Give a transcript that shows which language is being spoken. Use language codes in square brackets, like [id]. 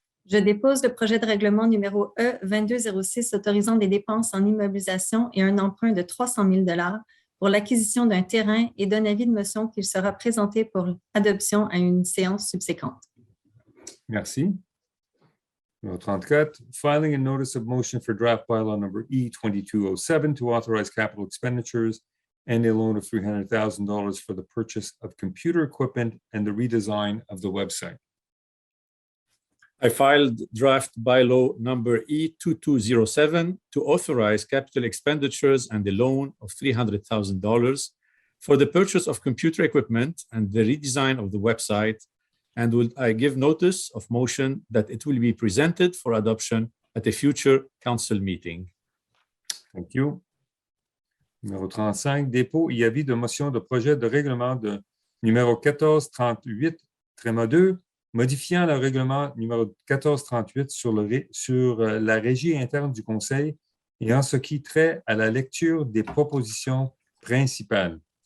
[fr] Je dépose le projet de règlement numéro E2206 autorisant des dépenses en immobilisation et un emprunt de 300 000 $ pour l'acquisition d'un terrain et donne avis de motion qu'il sera présenté pour adoption à une séance subséquente. Merci. [en] Numéro 34, filing a notice of motion for draft bylaw number E2207 to authorize capital expenditures and a loan of $300,000 for the purchase of computer equipment and the redesign of the website. I filed draft bylaw number E2207 to authorize capital expenditures and a loan of $300,000 for the purchase of computer equipment and the redesign of the website, and I give notice of motion that it will be presented for adoption at a future council meeting. Thank you. [fr] Numéro 35, dépôt et avis de motion de projet de règlement de numéro 1438-2, modifiant le règlement numéro 1438 sur la régie interne du Conseil et en ce qui trait à la lecture des propositions principales.